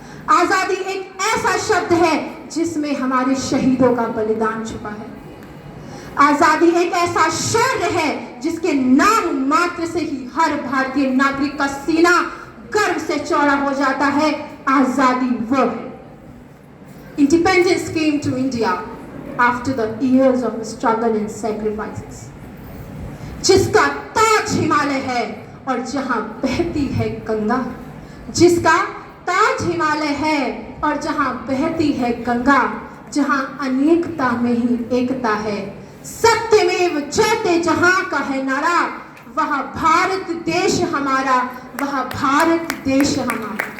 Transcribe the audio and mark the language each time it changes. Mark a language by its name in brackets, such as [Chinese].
[Hindi] आजादी एक ऐसा शब्द है जिसमें हमारे शहीदों का बलिदान छुपा है। आजादी एक ऐसा शौर्य है जिसके नाम मात्र से ही हर भारतीय नागरिक का सीना गर्व से चौड़ा हो जाता है। आजादी वो है। [English] Independence came to India after the years of struggle and sacrifices. [Hindi] जिसका ताज हिमालय है और जहां बहती है गंगा, जिसका ताज हिमालय है और जहां बहती है गंगा, जहां अनेकता में ही एकता है, सत्यमेव जयते जहां का है नारा, वह भारत देश हमारा, वह भारत देश हमारा।